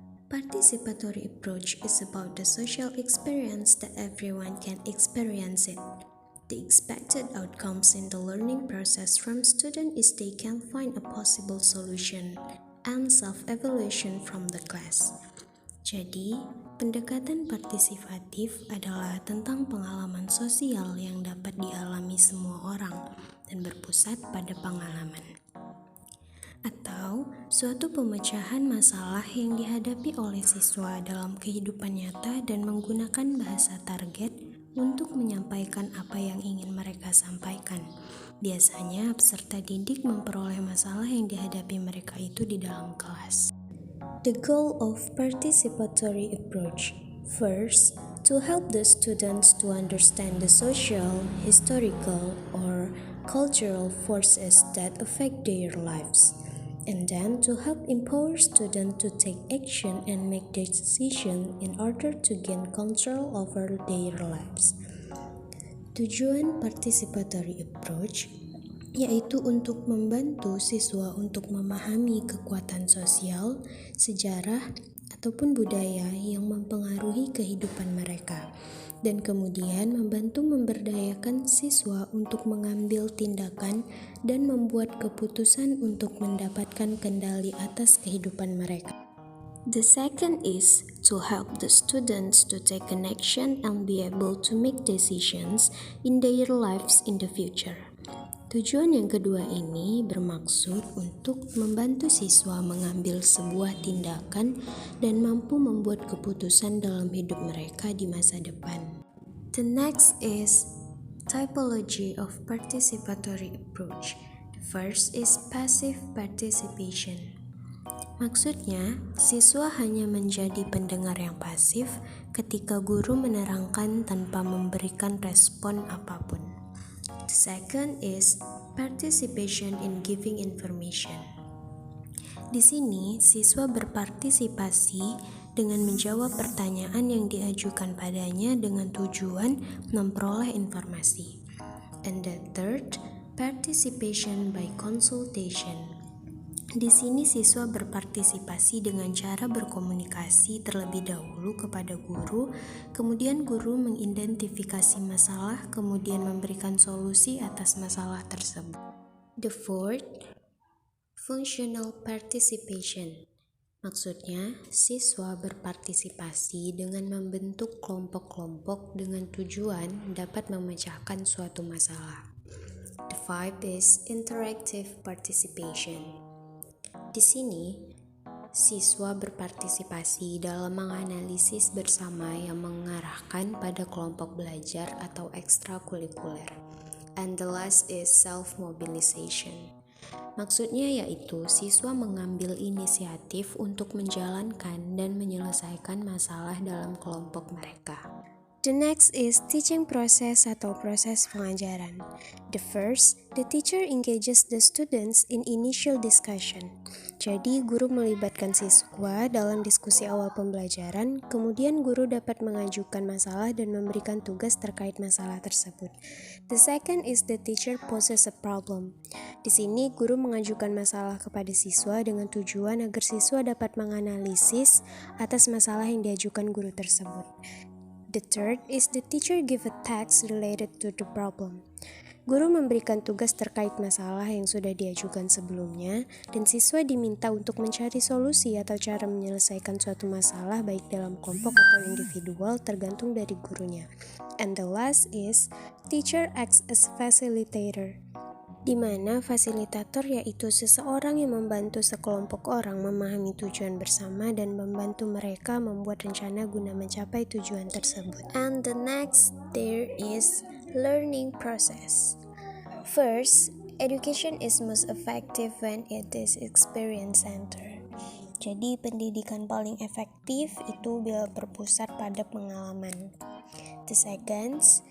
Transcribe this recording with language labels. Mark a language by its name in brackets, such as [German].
[English] Participatory approach is about the social experience that everyone can experience it. The expected outcomes in the learning process from students is they can find a possible solution and self-evaluation from the class. [Indonesian] Jadi, pendekatan partisipatif adalah tentang pengalaman sosial yang dapat dialami semua orang dan berpusat pada pengalaman. Atau suatu pemecahan masalah yang dihadapi oleh siswa dalam kehidupan nyata dan menggunakan bahasa target untuk menyampaikan apa yang ingin mereka sampaikan. Biasanya peserta didik memperoleh masalah yang dihadapi mereka itu di dalam kelas. [English] The goal of participatory approach. First, to help the students to understand the social, historical, or cultural forces that affect their lives. And then to help empower students to take action and make decisions in order to gain control over their lives. [Indonesian] Tujuan participatory approach yaitu untuk membantu siswa untuk memahami kekuatan sosial, sejarah, ataupun budaya yang mempengaruhi kehidupan mereka, dan kemudian membantu memberdayakan siswa untuk mengambil tindakan dan membuat keputusan untuk mendapatkan kendali atas kehidupan mereka. [English] The second is to help the students to take an action and be able to make decisions in their lives in the future. [Indonesian] Tujuan yang kedua ini bermaksud untuk membantu siswa mengambil sebuah tindakan dan mampu membuat keputusan dalam hidup mereka di masa depan. [English] The next is typology of participatory approach. The first is passive participation. [Indonesian] Maksudnya, siswa hanya menjadi pendengar yang pasif ketika guru menerangkan tanpa memberikan respon apapun. [English] The second is participation in giving information. [Indonesian] Di sini, siswa berpartisipasi dengan menjawab pertanyaan yang diajukan padanya dengan tujuan memperoleh informasi. [English] And the third, participation by consultation. [Indonesian] Di sini siswa berpartisipasi dengan cara berkomunikasi terlebih dahulu kepada guru, kemudian guru mengidentifikasi masalah, kemudian memberikan solusi atas masalah tersebut. [English] The fourth, functional participation. [Indonesian] Maksudnya, siswa berpartisipasi dengan membentuk kelompok-kelompok dengan tujuan dapat memecahkan suatu masalah. [English] The five is interactive participation. [Indonesian] Di sini, siswa berpartisipasi dalam menganalisis bersama yang mengarahkan pada kelompok belajar atau ekstrakurikuler. [English] And the last is self-mobilization. [Indonesian] Maksudnya yaitu siswa mengambil inisiatif untuk menjalankan dan menyelesaikan masalah dalam kelompok mereka. [English] The next is teaching process [Indonesian] atau proses pengajaran. [English] The first, the teacher engages the students in initial discussion. [Indonesian] Jadi, guru melibatkan siswa dalam diskusi awal pembelajaran, kemudian guru dapat mengajukan masalah dan memberikan tugas terkait masalah tersebut. [English] The second is the teacher poses a problem. [Indonesian] Di sini, guru mengajukan masalah kepada siswa dengan tujuan agar siswa dapat menganalisis atas masalah yang diajukan guru tersebut. [English] The third is the teacher give a task related to the problem. [Indonesian] Guru memberikan tugas terkait masalah yang sudah diajukan sebelumnya, dan siswa diminta untuk mencari solusi atau cara menyelesaikan suatu masalah baik dalam kelompok atau individual tergantung dari gurunya. [English] And the last is teacher acts as facilitator, [Indonesian] di mana fasilitator yaitu seseorang yang membantu sekelompok orang memahami tujuan bersama dan membantu mereka membuat rencana guna mencapai tujuan tersebut. [English] And the next, there is learning process. First, education is most effective when it is experience-centered. [Indonesian] Jadi, pendidikan paling efektif itu bila berpusat pada pengalaman. [English] The second,